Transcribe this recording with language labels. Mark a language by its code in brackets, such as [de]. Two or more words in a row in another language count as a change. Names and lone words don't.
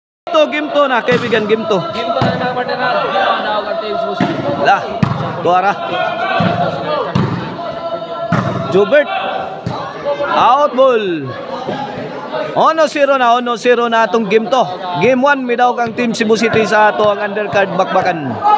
[tl] Game to na kaibigan, game to. Game to na mga partner na. Game to na ang team susi. Lah, tuara. Jobert. [ceb] Out ball. 1-0 na atong game to. Game 1 mi daw kang Team Cebu City sa ato ang undercard bakbakan.